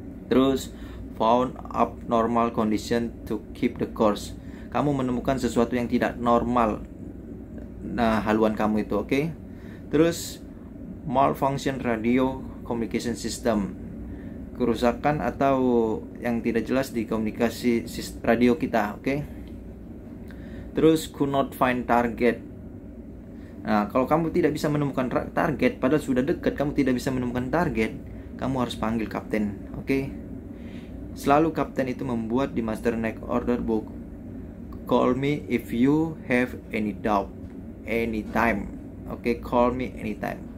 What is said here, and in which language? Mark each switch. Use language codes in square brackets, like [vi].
[id] Terus [en] found abnormal condition to keep the course. [id] Kamu menemukan sesuatu yang tidak normal, haluan kamu itu, oke. Terus [en] malfunction radio communication system, [id] kerusakan atau yang tidak jelas di komunikasi radio kita, oke. Terus [en] could not find target. [id] Nah, kalau kamu tidak bisa menemukan target, padahal sudah dekat, kamu tidak bisa menemukan target, kamu harus panggil kapten, oke. Selalu kapten itu membuat di [en] master night order book, call me if you have any doubt, anytime, oke, call me anytime.